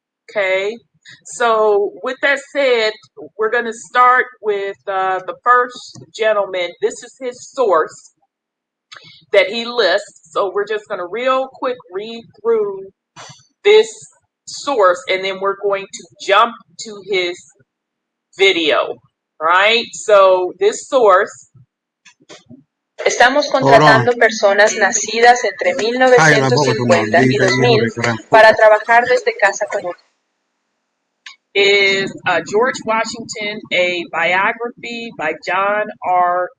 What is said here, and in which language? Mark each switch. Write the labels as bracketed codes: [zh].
[en] Okay, so with that said, we're going to start with the first gentleman. This is his source that he lists. So we're just going to real quick read through this source, and then we're going to jump to his video. Right? So this source. [es] Estamos contratando personas nacidas entre 1950 y 2000 para trabajar desde casa con nosotros. [en] Is George Washington, a biography by John R.